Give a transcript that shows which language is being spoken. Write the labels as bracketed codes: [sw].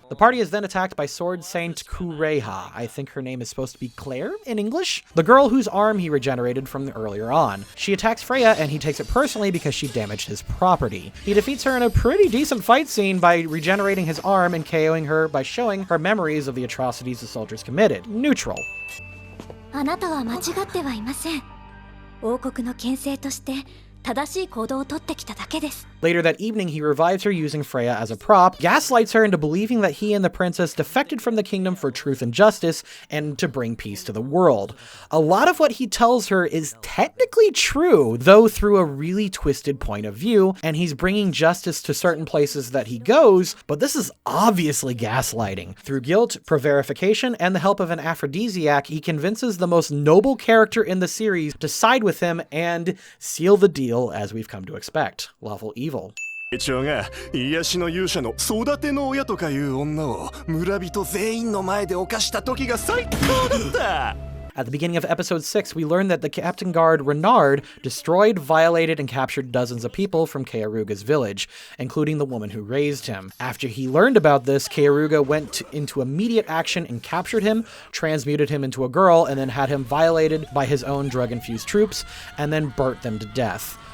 [en] The party is then attacked by Sword Saint Kureha. I think her name is supposed to be Claire in English. The girl whose arm he regenerated from earlier on. She attacks Freya and he takes it personally because she damaged his property. He defeats her in a pretty decent fight scene by regenerating his arm and KOing her by showing her memories of the atrocities the soldiers committed. Neutral. [ja] あなたは間違ってはいません。王国の牽制として正しい行動をとってきただけです。 [en] Later that evening, he revives her using Freya as a prop, gaslights her into believing that he and the princess defected from the kingdom for truth and justice and to bring peace to the world. A lot of what he tells her is technically true, though through a really twisted point of view, and he's bringing justice to certain places that he goes, but this is obviously gaslighting. Through guilt, prevarication, and the help of an aphrodisiac, he convinces the most noble character in the series to side with him and seal the deal as we've come to expect. Lawful evil. [ja] 長が癒しの勇者の育ての親とかいう女を村人全員の前で犯した時が最高だった。 [en] At the beginning of episode 6, we learn that the Captain Guard Renard destroyed, violated, and captured dozens of people from Keyaruga's village, including the woman who raised him. After he learned about this, Keyaruga went into immediate action and captured him, transmuted him into a girl, and then had him violated by his own drug-infused troops, and then burnt them to death.